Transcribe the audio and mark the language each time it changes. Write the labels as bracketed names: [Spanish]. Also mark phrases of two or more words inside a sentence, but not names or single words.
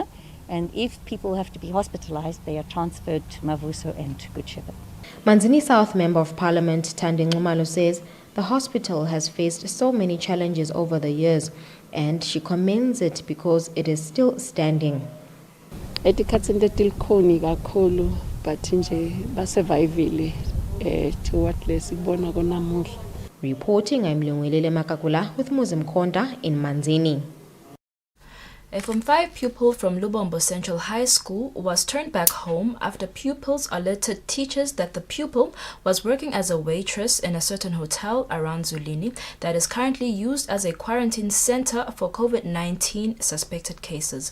[English] And if people have to be hospitalized, they are transferred to Mavuso and to Good Shepherd. Manzini South Member of Parliament Thandi Nxumalo says the hospital has faced so many challenges over the years, and she commends it because it is still standing. [Swati] Etikhatsini letilikhoni kakhulu but nje basurvivile [English] to what [Swati] lesibona konamuhla. [English] Reporting, I'm Lungwelele Makakula with Muzim Konda in Manzini. A Form 5 pupil from Lubombo Central High School was turned back home after pupils alerted teachers that the pupil was working as a waitress in a certain hotel around Zulini that is currently used as a quarantine center for COVID-19 suspected cases.